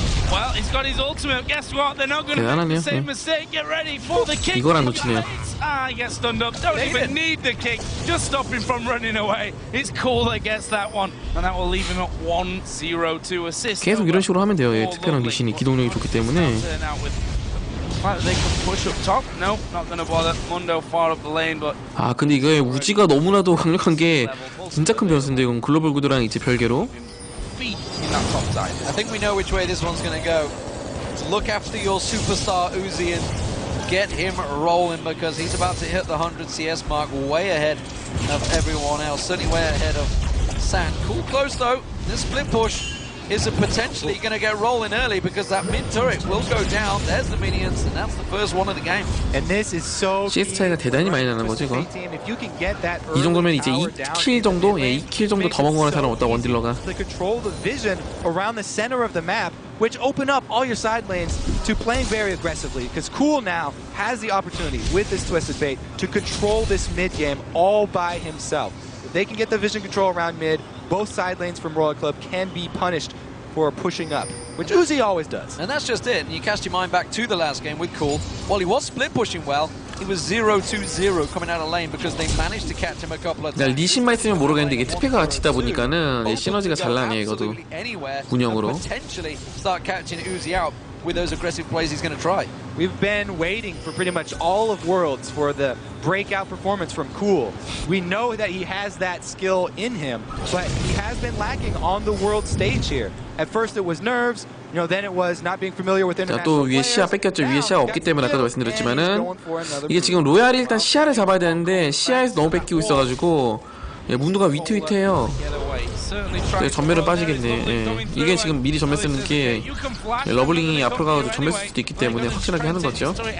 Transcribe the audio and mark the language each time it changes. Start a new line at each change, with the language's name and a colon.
English: Well, he's got his ultimate. Guess what? They're not going to make the same mistake. Get ready for the kick.
Korean: 이걸 안 놓치네요.
English: He gets stunned up. Don't even need the kick. Just stop him from running away. It's cool that gets that one, and that will leave him at 1-0 assist.
Korean: 계속 이런 식으로 하면 돼요. 예, 특별한 리신이 기동력이 좋기 때문에.
English: They could push up top. No, not going to bother. Mundo far up the lane, but.
Korean: 아 근데 이게 우지가 너무나도 강력한 게 진짜 큰 변수인데 이건 글로벌 구도랑 이제 별개로.
English: In that top side. I think we know which way this one's going to go. Look after your superstar Uzi and get him rolling because he's about to hit the 100 CS mark, way ahead of everyone else, certainly way ahead of San. Cool close though. This split push is potentially going to get rolling early because that mid turret will go down. There's the minions and that's the first one of the game. And this is so
Korean: CS 차이가 대단히 많이 나는 거죠 이거. 이 정도면 이제 2킬 정도? 예, 2킬 정도 더 먹어가는 사람 없다 원딜러가.
English: Control the vision around the center of the map, which open up all your side lanes to playing very aggressively. Because Cool now has the opportunity with this Twisted Fate to control this mid game all by himself. If they can get the vision control around mid, both side lanes from Royal Club can be punished for pushing up, which Uzi always does. And that's just it. And you cast your mind back to the last game with Cool. While he was split pushing well, he was 0-2-0 coming out of lane because they managed to catch him a couple of times.
Korean: 리신만 있으면 모르겠는데 이게 특패가 같이 있다 보니까는 시너지가 잘 나네 이것도 운영으로.
English: Potentially start catching Uzi out with those aggressive plays he's going to try. We've been waiting for pretty much all of Worlds for the breakout performance from Cool. We know that he has that skill in him, but he has been lacking on the world stage here. At first it was nerves, then it was not being familiar with international
Korean: 또 위에 시야 뺏겼죠. 위에 시야가 없기 때문에 아까도 말씀드렸지만은 이게 지금 로얄이 일단 시야를 잡아야 되는데 시야에서 너무 뺏기고 있어가지고 예, 문도가 위태위태해요. 네, 전멸을 빠지겠네. 예. 이게 지금 미리 전멸 쓰는 게 러블링이 앞으로 가서 전멸 쓸 수도 있기 때문에 확실하게 하는 거죠.